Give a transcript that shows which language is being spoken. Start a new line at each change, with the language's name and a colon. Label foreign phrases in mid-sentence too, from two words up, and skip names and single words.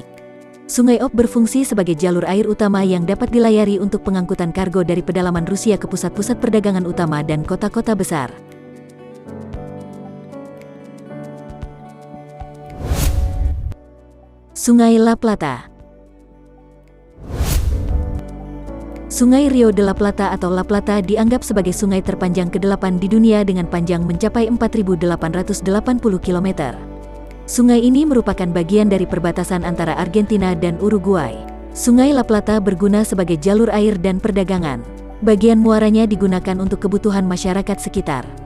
Indonesian: Sungai Ob berfungsi sebagai jalur air utama yang dapat dilayari untuk pengangkutan kargo dari pedalaman Rusia ke pusat-pusat perdagangan utama dan kota-kota besar. Sungai La Plata. Sungai Rio de la Plata atau La Plata dianggap sebagai sungai terpanjang ke-8 di dunia dengan panjang mencapai 4.880 km. Sungai ini merupakan bagian dari perbatasan antara Argentina dan Uruguay. Sungai La Plata berguna sebagai jalur air dan perdagangan. Bagian muaranya digunakan untuk kebutuhan masyarakat sekitar.